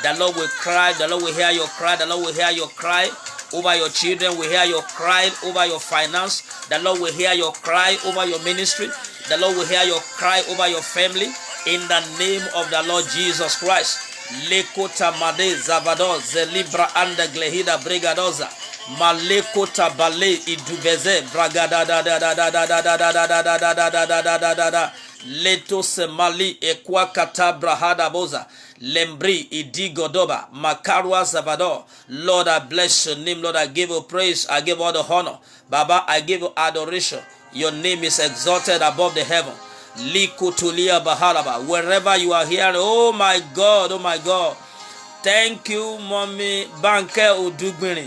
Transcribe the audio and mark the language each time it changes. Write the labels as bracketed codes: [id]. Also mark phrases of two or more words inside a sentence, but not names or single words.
[en] The Lord will cry. The Lord will hear your cry. The Lord will hear your cry over your children. Will hear your cry over your finance. The Lord will hear your cry over your ministry. The Lord will hear your cry over your family. In the name of the Lord Jesus Christ. Lekota made zavado zelibra anda glehida brigadoza. Malekota bale iduveze bragada da da da da da da da da da da da da da da da da da. Leto se mali ekwa kata brahada boza. Lembri idigodoba makarwa zavado. Lord, I bless your name. Lord, I give you praise. I give all the honor. Baba, I give you adoration. Your name is exalted above the heaven. Likutulia bahalaba. Wherever you are here, oh my God, oh my God. Thank you, Mommy Banke Udugbini.